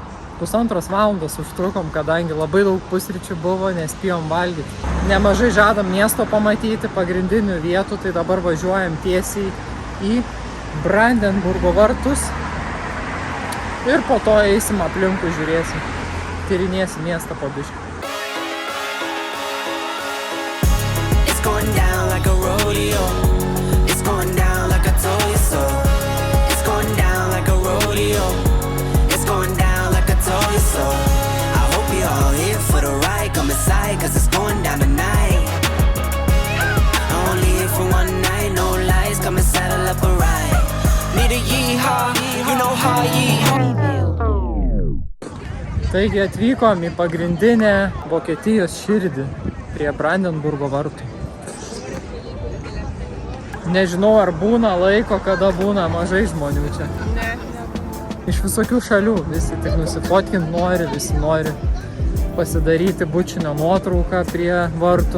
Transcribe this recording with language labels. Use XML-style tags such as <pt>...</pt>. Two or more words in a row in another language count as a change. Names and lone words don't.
<lt>1,5 valandos užtrukom, kadangi labai daug pusryčių buvo, nespėjom valgyti. Nemažai žadam miesto pamatyti, pagrindinių vietų, tai dabar važiuojam tiesiai į Brandenburgo vartus ir po to eisim aplinkui, žiūrėsim, tyrinėsim miestą po biškį.</lt> <en>It's going down like a rodeo. It's going down like I told you so. It's going down like a rodeo. It's going down like I told you so. I hope you're all here for the ride. Come inside, cause it's going down tonight. Only here for one night, no lies. Come and saddle up a ride. Need a yeehaw, you know how yeehaw.</en> <lt>Taigi atvykom į pagrindinę Vokietijos širdį prie Brandenburgo vartų. Nežinau, ar būna laiko, kada būna mažai žmonių čia. Ne. Iš visokių šalių, visi tik nusifotkint nori, visi nori pasidaryti bučinio nuotrauką prie vartų.</lt>